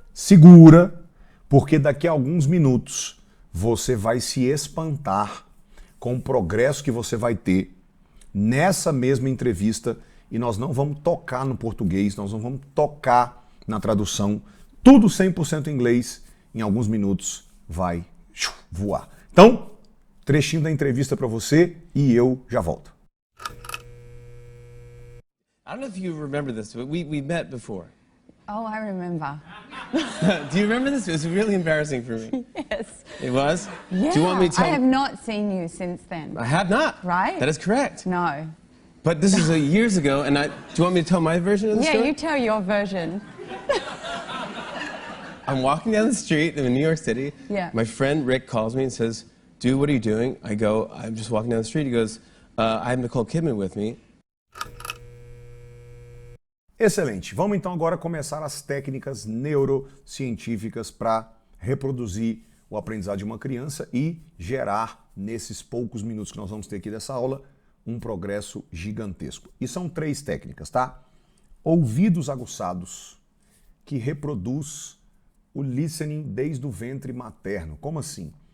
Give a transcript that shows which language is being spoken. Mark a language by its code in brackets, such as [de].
[pt] Segura, porque daqui a alguns minutos você vai se espantar com o progresso que você vai ter nessa mesma entrevista e nós não vamos tocar no português, nós não vamos tocar na tradução. Tudo 100% em inglês, em alguns minutos vai voar. Então, trechinho da entrevista para você e eu já volto. [en] I don't know if you remember this, but we met before. Oh, I remember. Do you remember this? It was really embarrassing for me. Yes. It was? Yeah. Do you want me to tell I have not seen you since then. I have not. Right? That is correct. No. But this is years ago, and do you want me to tell my version of the Yeah, story? you tell your version. I'm walking down the street in New York City. Yeah. My friend Rick calls me and says, "Dude, what are you doing?" I go, "I'm just walking down the street." He goes, "I have Nicole Kidman with me." [pt] Excelente. Vamos então agora começar as técnicas neurocientíficas para reproduzir o aprendizado de uma criança e gerar, nesses poucos minutos que nós vamos ter aqui dessa aula, um progresso gigantesco. E são 3 técnicas, tá? Ouvidos aguçados, que reproduz o listening desde o ventre materno. Como assim?